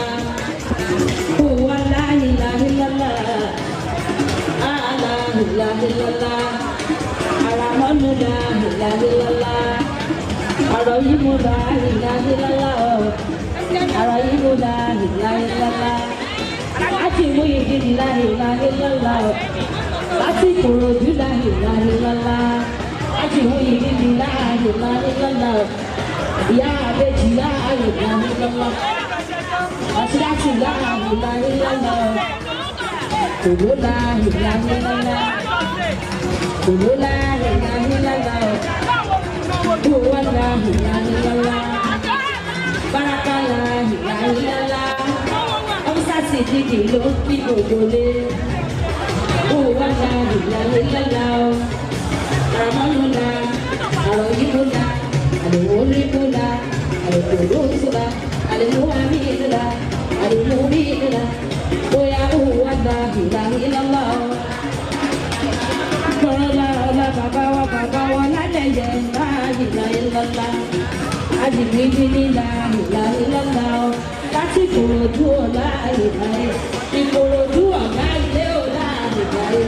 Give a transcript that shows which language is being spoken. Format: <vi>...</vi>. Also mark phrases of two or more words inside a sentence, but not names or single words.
<ar>هو لا إله إلا الله، لا إله إلا الله، الرحمن لا إله إلا الله، الرحيم لا إله إلا الله، الرحيم لا إله إلا الله, Láti Muyideen لا إله إلا الله، láti Ìkòròdú لا إله إلا الله، láti Muyideen لا إله إلا الله، Ìyá Àbèjì لا إله إلا الله. Asilasi لا إله إلا الله، Kolo لا إله إلا الله، Kolo لا إله إلا الله، هو لا إله إلا الله، بركة لا إله إلا الله,</ar> <yo>Ọmọsá Sidiki ló fi gbogbo lé,</yo> <ar>هو لا إله إلا الله، الرحمن لا، الرحيم لا، المؤمن لا، القدوس لا، المؤمن لا، المؤمن لا، Oya هو لا إله إلا الله.</ar> <yo>Bọ́lá ọlá bàbá wa lálẹ́ yẹn</yo> <ar>لا إله إلا الله. Àdìgbìbì ní لا إله إلا الله.</ar> <yo>Láti Ìkòròdú ọ̀la ìbáyé. Ìkòròdú ọ̀gá ilé ọ̀la ìbáyé.</yo>